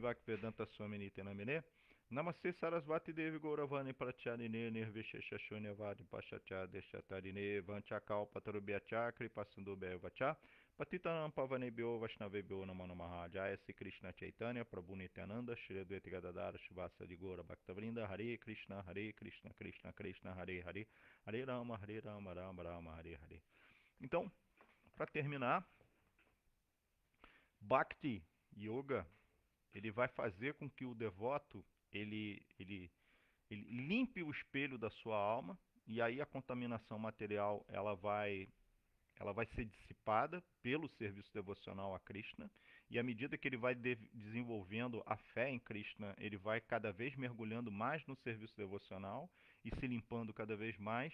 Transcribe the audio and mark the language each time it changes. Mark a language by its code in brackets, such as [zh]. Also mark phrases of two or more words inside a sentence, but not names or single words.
[sa] Bhaktivedanta Swami Nityanamine Namaste Sarasvati Devi Gauravani Pratyarine Nirvishesha Vadi Pashatya Deshatarine Vanchakal Patarubhyacha Kripasindu Bevacha Patitanam Pavanebhyo Vaishnavebhyo Namo Namaha Jaya Sri Krishna Chaitanya Prabhu Nityananda Shri Advaita Gadadara Shivasa de Gaura Bhaktavrinda Hare Krishna Krishna Krishna Hare Hare Hare Rama Rama Rama Hare Hare. [pt] Então, para terminar, Bhakti Yoga, ele vai fazer com que o devoto ele limpe o espelho da sua alma, e aí a contaminação material ela vai ser dissipada pelo serviço devocional a Krishna, E à medida que ele vai desenvolvendo a fé em Krishna, ele vai cada vez mergulhando mais no serviço devocional e se limpando cada vez mais.